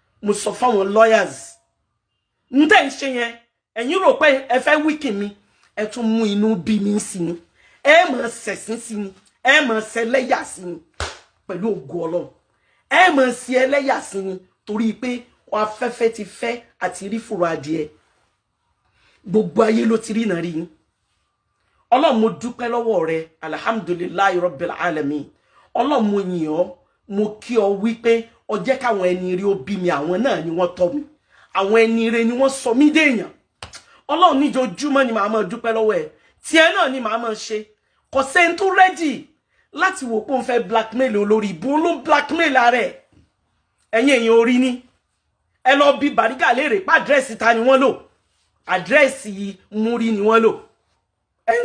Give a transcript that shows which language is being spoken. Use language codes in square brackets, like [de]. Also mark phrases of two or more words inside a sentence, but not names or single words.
[yo] mo sọ fáwọn lawyers ntẹ́ ń ṣe yẹn ẹ̀yin rò pé ẹ fẹ́ wíkì mi ẹ tún mú inú bí mi sí ni ẹ máa ṣẹ̀sín sí ni ẹ máa ṣẹlẹ́yà sí ni pẹ̀lú ògo Ọlọ́run ẹ máa ṣe ẹlẹ́yà sí ni torí pé afẹ́fẹ́ ti fẹ́ àti rí fùrọ̀ adìẹ gbogbo ayé ló ti rí náà rí yín Ọlọ́run mo dúpẹ́ lọ́wọ́ rẹ [ar] الحمد لله رب العالمين [yo] Ọlọ́run mo yìn ọ́ mo kí ọ wípé ó jẹ́ káwọn ẹni rí ó bí mi àwọn náà ni wọ́n tọ́ mi àwọn ẹni rí ni wọ́n sọ mí déèyàn Ọlọ́run níjojúmọ́ ni màá máa dúpẹ́ lọ́wọ́ ẹ tiẹ̀ náà ni màá máa ṣe kò sẹ́ni tó ready láti wò pé òun fẹ́ blackmail olórí ìbú ló blackmail ara ẹ̀ ẹ̀yin èèyàn orí ni ẹ lọ bí Bariga léèrè pa àdírẹ́sì ta ni wọ́n lò àdírẹ́sì Múrí ni wọ́n lò ẹni